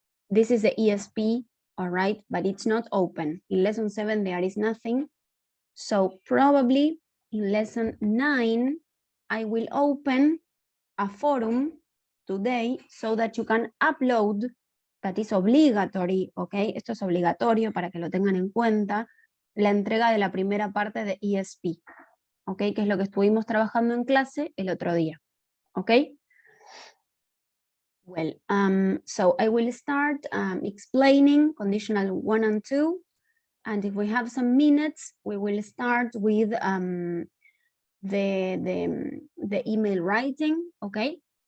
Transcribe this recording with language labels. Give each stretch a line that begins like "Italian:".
English: This is the ESP, all right, but it's not open. In lesson 7, there is nothing. So probably in lesson 9, I will open a forum today so that you can upload, that is obligatory, okay?
Spanish: Esto es obligatorio para que lo tengan en cuenta, la entrega de la primera parte de ESP, okay? Que es lo que estuvimos trabajando en clase el otro día, okay?
English: Well, so I will start explaining conditional 1 and 2. And if we have some minutes, we will start with the email writing, okay?